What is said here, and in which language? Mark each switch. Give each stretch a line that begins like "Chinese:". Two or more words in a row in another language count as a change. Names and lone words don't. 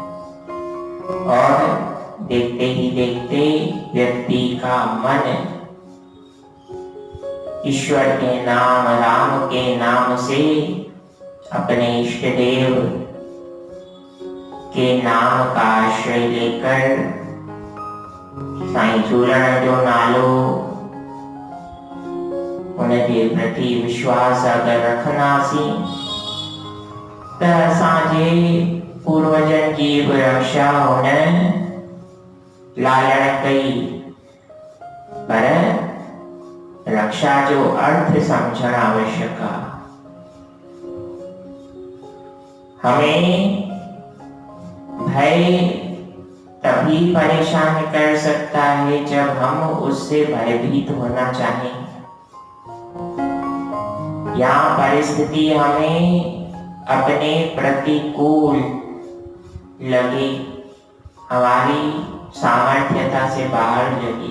Hindi: और देखते ही देखते व्यक्ति का मन ईश्वर के नाम, राम के नाम से, अपने इष्ट देव के नाम का आश्रय लेकर साईं चूरण
Sindhi: जो नालो
Hindi: उनके प्रति विश्वास अगर रखनासी
Sindhi: त असांजे पूर्वजन जी बि रक्षा हुन लालण कई,
Hindi: पर रक्षा जो अर्थ समझना आवश्यक है। हमें भय तभी परेशान कर सकता है जब हम उससे भयभीत होना चाहें या परिस्थिति हमें अपने प्रतिकूल लगे, हमारी सामर्थ्यता से बाहर लगे।